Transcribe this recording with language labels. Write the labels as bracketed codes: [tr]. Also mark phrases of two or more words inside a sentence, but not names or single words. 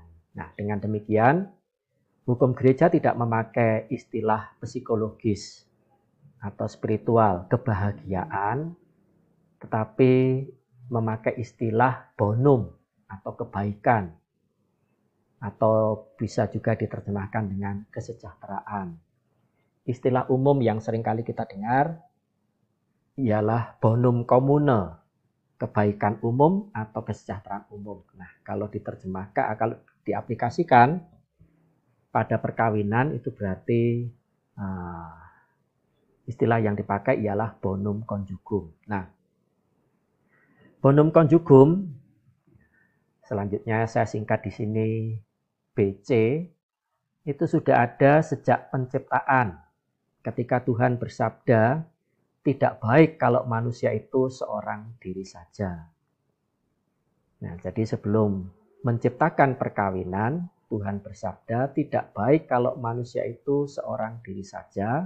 [id] Nah, dengan demikian, hukum gereja tidak memakai istilah psikologis atau spiritual kebahagiaan, tetapi memakai istilah bonum atau kebaikan, atau bisa juga diterjemahkan dengan kesejahteraan. Istilah umum yang seringkali kita dengar ialah [la] bonum comune, [id] kebaikan umum atau kesejahteraan umum. Nah, kalau diterjemahkan, kalau diaplikasikan pada perkawinan itu berarti istilah yang dipakai ialah [la] bonum conjugum. [id] Nah, [la] bonum conjugum [id] selanjutnya saya singkat di sini BC, itu sudah ada sejak penciptaan. Ketika Tuhan bersabda, tidak baik kalau manusia itu seorang diri saja. Nah, jadi sebelum menciptakan perkawinan, Tuhan bersabda, tidak baik kalau manusia itu seorang diri saja.